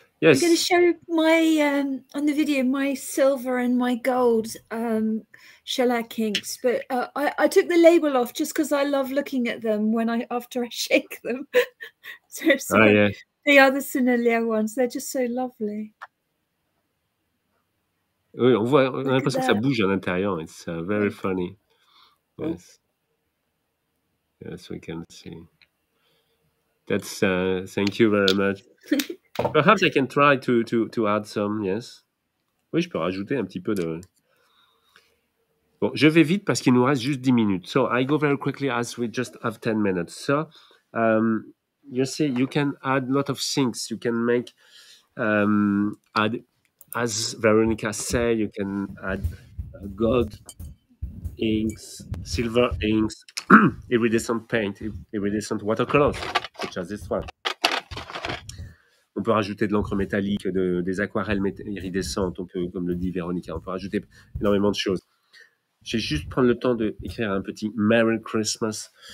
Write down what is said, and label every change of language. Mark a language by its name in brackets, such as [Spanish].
[English] I'm going to show my, on the video, my silver and my gold shellac inks, but I took the label off just because I love looking at them after I shake them. So yes. They are the Sennelier ones. They're just so lovely. [French] Oui, on a l'impression que ça bouge à l'intérieur. [English] It's very funny. Yes. Yes, we can see. That's thank you very much. Perhaps I can try to add some, yes. [French] Oui, je peux rajouter un petit peu de... Bon, je vais vite parce qu'il nous reste juste 10 minutes. [English] So, I go very quickly as we just have 10 minutes. So, you see, you can add a lot of things. You can make, add, as Veronica said, you can add gold inks, silver inks, iridescent paint, iridescent watercolors, such as this one. [French] On peut rajouter de l'encre métallique, des aquarelles iridescentes, on peut, comme le dit Véronica, on peut rajouter énormément de choses. Je vais juste prendre le temps d'écrire un petit Merry Christmas.